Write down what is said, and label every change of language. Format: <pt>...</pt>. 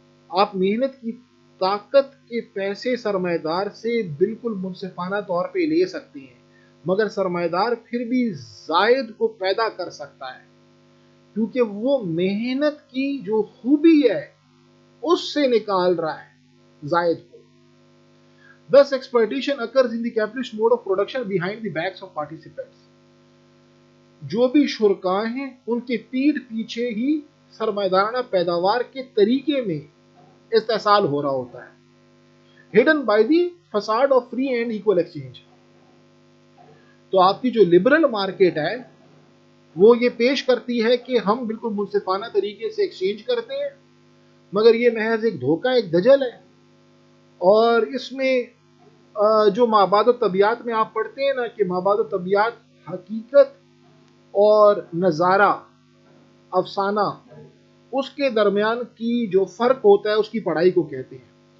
<ur>آپ محنت کی طاقت کے پیسے سرمایہ دار سے بالکل منصفانہ طور پہ لے سکتے ہیں، مگر سرمایہ دار پھر بھی زائد کو پیدا کر سکتا ہے کیونکہ وہ محنت کی جو خوبی ہے اس سے نکال رہا ہے زائد کو.</ur> <en>Thus exploitation occurs in the capitalist mode of production behind the backs of participants.</en> <ur>جو بھی شرکاء ہیں ان کے پیٹھ پیچھے ہی سرمایہ دارانہ پیداوار کے طریقے میں استحصال ہو رہا ہوتا ہے.</ur> <en>Hidden by the facade of free and equal exchange.</en> <ur>تو آپ کی جو لبرل مارکیٹ ہے وہ یہ پیش کرتی ہے کہ ہم بالکل منصفانہ طریقے سے ایکسچینج کرتے ہیں، مگر یہ محض ایک دھوکہ، ایک دجل ہے. اور اس میں جو مابعد الطبیعت میں آپ پڑھتے ہیں نا کہ مابعد الطبیعت حقیقت اور نظارہ افسانہ اس کے درمیان کی جو فرق ہوتا ہے اس کی پڑھائی کو کہتے ہیں.</ur>